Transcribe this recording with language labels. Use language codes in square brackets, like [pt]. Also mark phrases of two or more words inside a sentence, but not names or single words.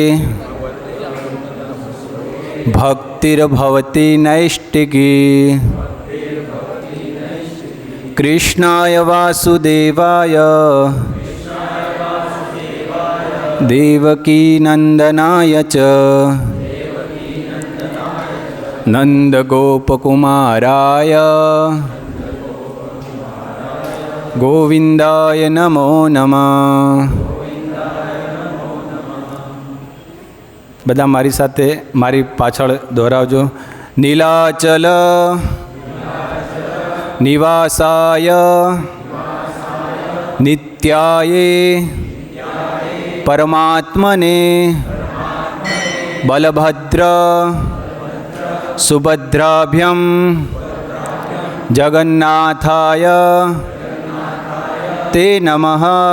[sa] भक्तिर्भवति नैष्टिकी कृष्णाय वासुदेवाय देवकी नंदनाय च नंदगोपकुमाराय गोविंदाय नमो नमः। [gu] બધા મારી સાથે મારી પાછળ દોહરાવજો. [sa] નીલાચલ નિવાસાય નિત્યાય પરમાત્મને બલભદ્ર સુભદ્રાભ્યમ જગન્નાથાય તે નમઃ.